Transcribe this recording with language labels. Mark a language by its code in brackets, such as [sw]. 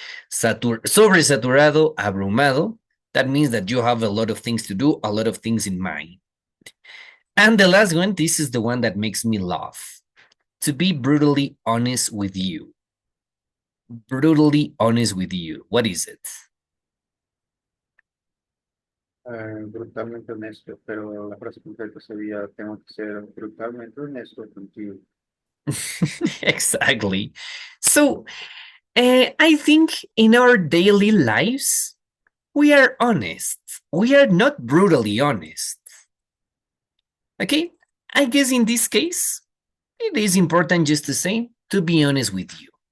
[es] Sobresaturado, abrumado. [en] That means that you have a lot of things to do, a lot of things in mind. And the last one, this is the one that makes me laugh. To be brutally honest with you. Brutally honest with you. What is it? [es] Brutalmente honesto, pero la frase completa sería, tengo que ser brutalmente honesto contigo. [en] Exactly. So, I think in our daily lives, we are honest. We are not brutally honest. Okay? I guess in this case, it is important just to say, to be honest with you.